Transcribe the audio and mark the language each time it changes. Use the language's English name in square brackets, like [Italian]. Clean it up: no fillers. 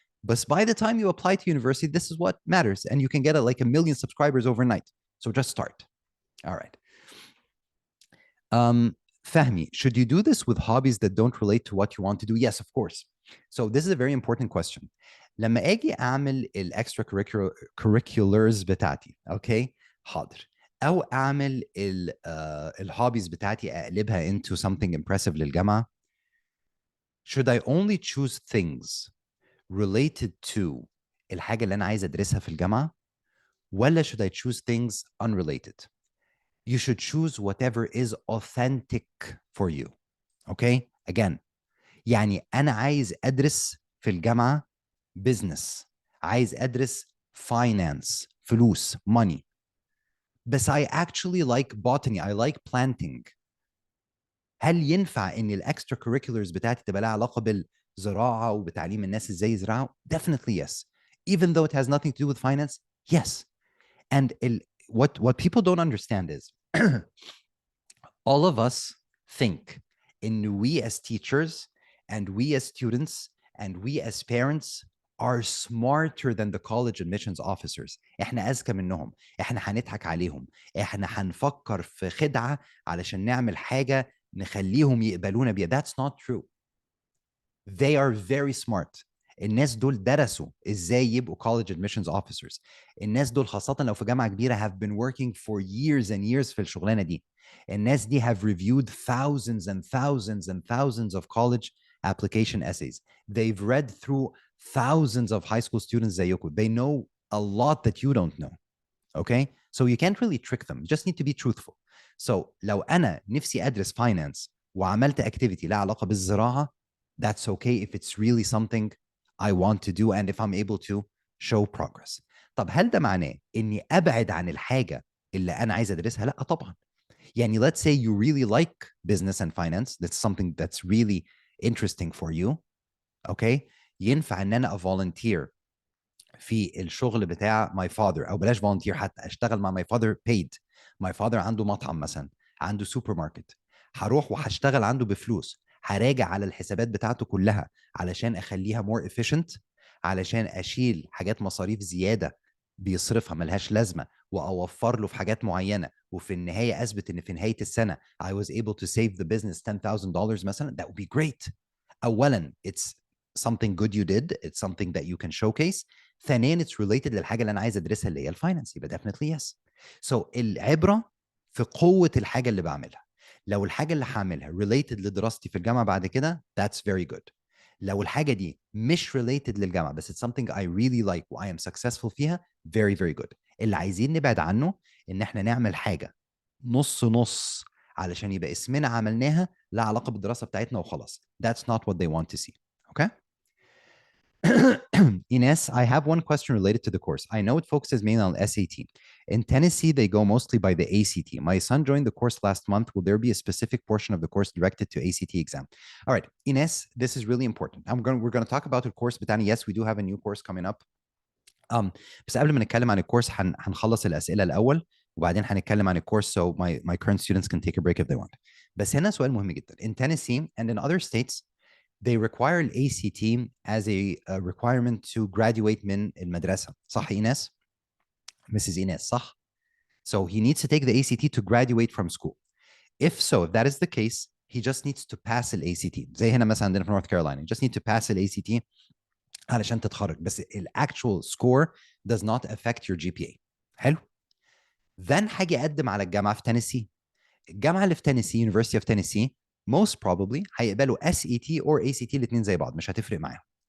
[English] But by the time you apply to university, this is what matters. And you can get like 1 million subscribers overnight. So just start. All right. Fahmi, should you do this with hobbies that don't relate to what you want to do? Yes, of course. So this is a very important question. [Arabic] لما اجي اعمل الاكسترا curriculars بتاعتي, okay, حاضر, او اعمل الهوبيز بتاعتي اقلبها into something impressive للجامعة, should I only choose things related to الحاجة اللي انا عايز ادرسها في الجامعة, ولا should I choose things unrelated? [English] You should choose whatever is authentic for you. Okay? Again, يعني أنا عايز أدرس في الجامعة business، عايز أدرس finance، فلوس، money، بس I actually like botany، I like planting. [Arabic] هل ينفع ان الاكسترا كوريكولرز بتاعتي تبقى لها علاقه بالزراعه وبتعليم الناس ازاي يزرعوا؟ Definitely yes. [English] Even though it has nothing to do with finance, yes. And what people don't understand is all of us think in we as teachers and we as students and we as parents are smarter than the college admissions officers. [Arabic] احنا اذكى منهم، احنا هنضحك عليهم، احنا هنفكر في خدعة علشان نعمل حاجة نخليهم يقبلونا بيها. That's not true. [English] They are very smart. [Arabic] الناس دول درسوا ازاي يبقوا college admissions officers. الناس دول خاصة لو في جامعة كبيرة have been working for years and years في الشغلانة دي. [English] الناس دي have reviewed thousands and thousands and thousands of college application essays. They've read through thousands of high school students زيكم. They know a lot that you don't know. Okay? So you can't really trick them. You just need to be truthful. So لو أنا نفسي أدرس finance وعملت activity لها علاقة بالزراعة, that's okay if it's really something I want to do and if I'm able to show progress. [Arabic] طب هل ده معناه إني أبعد عن الحاجة اللي أنا عايز أدرسها؟ لا طبعا. [English] يعني let's say you really like business and finance, that's something that's really interesting for you, okay? [Arabic] ينفع إن أنا volunteer في الشغل بتاع my father، او بلاش volunteer، حتى اشتغل مع my father paid. my father عنده مطعم مثلا، عنده سوبر ماركت، هروح وهشتغل عنده بفلوس، هراجع على الحسابات بتاعته كلها علشان اخليها more efficient، علشان اشيل حاجات مصاريف زياده بيصرفها ملهاش لازمه واوفر له في حاجات معينه، وفي النهايه اثبت ان في نهايه السنه I was able to save the business $10,000 مثلا. [English] That would be great. اولا it's something good you did, it's something that you can showcase. [Arabic] ثانيا it's related للحاجه اللي انا عايز ادرسها اللي هي الفاينانس، يبقى definitely yes. So العبره في قوه الحاجه اللي بعملها. لو الحاجه اللي هعملها related لدراستي في الجامعه بعد كده that's very good. [English] لو الحاجه دي مش related للجامعه بس it's something I really like و I am successful فيها very very good. [Arabic] اللي عايزين نبعد عنه ان احنا نعمل حاجه نص نص علشان يبقى اسمنا عملناها لا علاقه بالدراسه بتاعتنا وخلاص. [English] That's not what they want to see. Okay? Ines, I have one question related to the course. I know it focuses mainly on SAT. In Tennessee, they go mostly by the ACT. My son joined the course last month. Will there be a specific portion of the course directed to ACT exam? All right, Ines, this is really important. We're going to talk about the course, but yes, we do have a new course coming up. [Arabic] بس قبل ما نتكلم عن الكورس هنخلص الأسئلة الأول وبعدين هنتكلم عن الكورس so my current students can take a break if they want. بس هنا سؤال مهم جدا. [English] In Tennessee and in other states, they require an ACT as a requirement to graduate من المدرسة. [Arabic] صح إيناس؟ Mrs. Ines, صح? [English] So he needs to take the ACT to graduate from school. If so, if that is the case, he just needs to pass the ACT. زي هنا مثلا عندنا في North Carolina, you just need to pass the ACT علشان تتخرج. بس ال actual score does not affect your GPA. [Arabic] حلو؟ then هاجي أقدم على الجامعة في تينيسي. الجامعة اللي في تينيسي University of Tennessee most probably هيقبلوا SAT or ACT الاثنين زي بعض، مش هتفرق معاهم.